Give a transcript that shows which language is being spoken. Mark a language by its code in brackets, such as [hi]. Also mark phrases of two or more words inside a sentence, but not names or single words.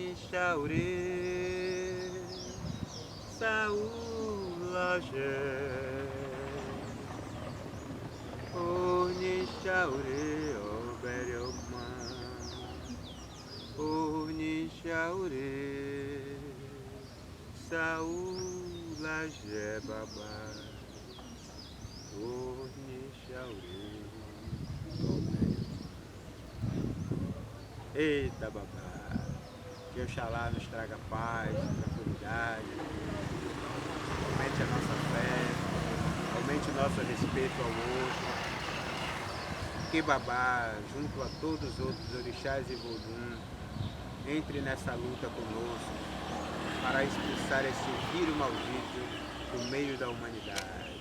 [yo] Shaure, Saúlaje, Oni Shaure, Oberioma, Oni Shaure, Saúlaje, Baba, Oni Shaure, Oberioma. [pt] Eita, Babá. Que Oxalá nos traga paz, tranquilidade, aumente a nossa fé, aumente o nosso respeito ao outro. Que Babá, junto a todos os outros orixás e vodum, entre nessa luta conosco para expulsar esse vírus maldito do meio da humanidade.